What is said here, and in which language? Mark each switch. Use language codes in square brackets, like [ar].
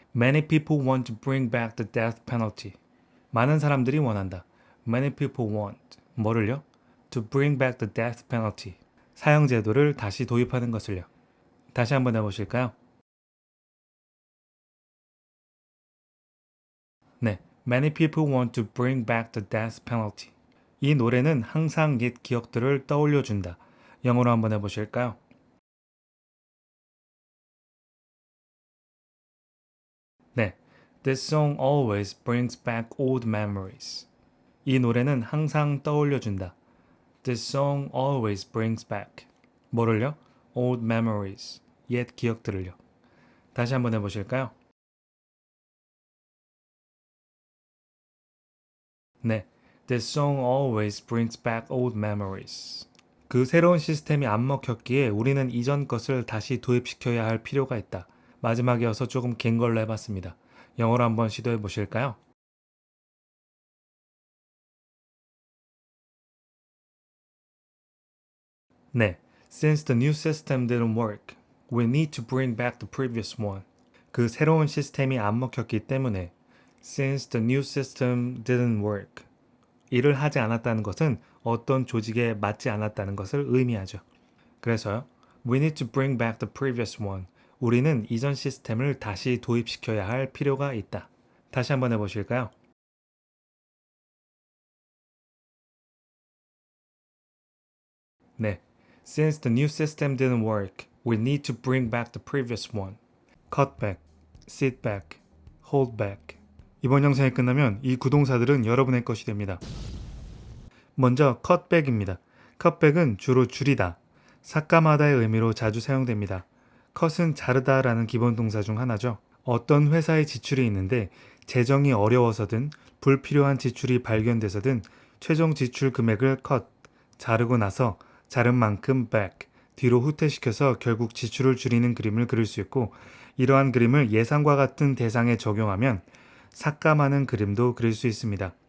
[en] Many people want to bring back the death penalty. [ko] 많은 사람들이 원한다. [en] Many people want. [ko] 뭐를요? [en] To bring back the death penalty. [ko] 사형제도를 다시 도입하는 것을요. 다시 한번 해보실까요? 네. [en] Many people want to bring back the death penalty. [ko] 이 노래는 항상 옛 기억들을 떠올려준다. 영어로 한번 해보실까요? 네. [en] This song always brings back old memories. [ko] 이 노래는 항상 떠올려준다. [en] This song always brings back. [ko] 뭐를요? [en] Old memories. [ko] 옛 기억들을요. 다시 한번 해보실까요? 네. [en] This song always brings back old memories. [ko] 그 새로운 시스템이 안 먹혔기에 우리는 이전 것을 다시 도입시켜야 할 필요가 있다. 마지막이어서 조금 긴 걸로 해봤습니다. 영어로 한번 시도해 보실까요? 네. [en] Since the new system didn't work, we need to bring back the previous one. [ko] 그 새로운 시스템이 안 먹혔기 때문에 [en] Since the new system didn't work. [ko] 일을 하지 않았다는 것은 어떤 조직에 맞지 않았다는 것을 의미하죠. 그래서요. [en] We need to bring back the previous one. [ko] 우리는 이전 시스템을 다시 도입시켜야 할 필요가 있다. 다시 한번 해보실까요? 네. [en] Since the new system didn't work, we need to bring back the previous one. Cut back, sit back, hold back. [ko] 이번 영상이 끝나면 이 구동사들은 여러분의 것이 됩니다. 먼저 cut back입니다. cut back은 주로 줄이다, 삭감하다의 의미로 자주 사용됩니다. cut은 자르다라는 기본 동사 중 하나죠. 어떤 회사의 지출이 있는데 재정이 어려워서든 불필요한 지출이 발견돼서든 최종 지출 금액을 cut, 자르고 나서 자른 만큼 back, 뒤로 후퇴시켜서 결국 지출을 줄이는 그림을 그릴 수 있고, 이러한 그림을 예상과 같은 대상에 적용하면 삭감하는 그림도 그릴 수 있습니다.